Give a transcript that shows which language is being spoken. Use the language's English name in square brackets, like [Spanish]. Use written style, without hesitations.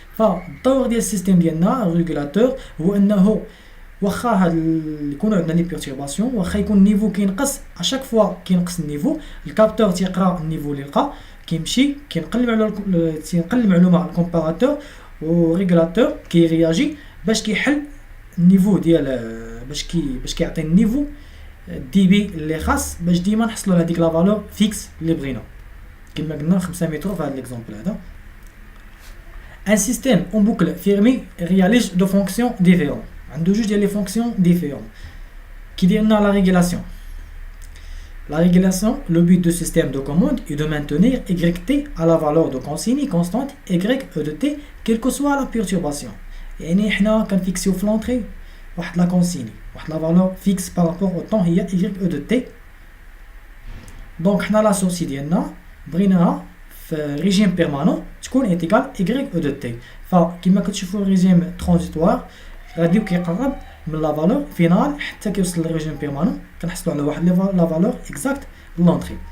[Arabic] فالدور ديال السيستيم ديالنا الريغولاتور هو انه واخا هاد يكونوا عندنا لي بيرتورباسيون واخا يكون النيفو كينقص اشاك فوا كينقص النيفو الكابتور تيقرا النيفو اللي لقى كيمشي كينقل المعلومه على الكومباراتور والريغولاتور كيرياجي باش كيحل النيفو ديال باش كيعطي النيفو دي بي اللي خاص باش ديما نحصلوا على ديك لا فالور فيكس اللي بغينا كما قلنا 5 متر في هذا ليكزامبل هذا. ان سيستيم اون بوكل فيرمي رياليز دو فونكسيون ديفيرون عنده جوج ديال لي فونكسيون ديفيرون كيدير لنا لا ريغولاسيون. [French] La régulation, le but de système de commande est de maintenir YT à la valeur de consigne constante Y E de T quelle que soit la perturbation. [Arabic] يعني حنا كنفيكسيو في لونطري واحد لا كونسيني واحد لا فالور فيكس بارابور او طون هي Y E de T. دونك حنا لا سورسي ديالنا بغيناها في ريجيم بيرمانون تكون ايتيكال Y E de T. فكما كتشوفوا الريجيم ترانزيتوار غادي كيقرب من لا فالور فينال حتى كيوصل للريجيم بيرمانون كنحصلوا على واحد لا فالور اكزاكت لونطري.